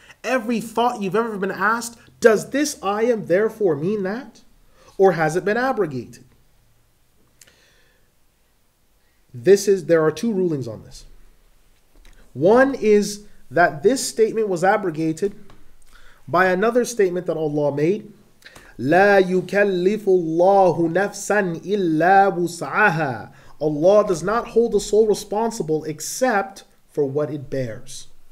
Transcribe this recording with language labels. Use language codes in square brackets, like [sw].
[en] Every thought you've ever been asked? Does this ayah therefore mean that? Or has it been abrogated? There are two rulings on this. One is that this statement was abrogated by another statement that Allah made. [ar] لا يكلف الله نفسا إلا وسعها. [en] Allah does not hold the soul responsible except for what it bears.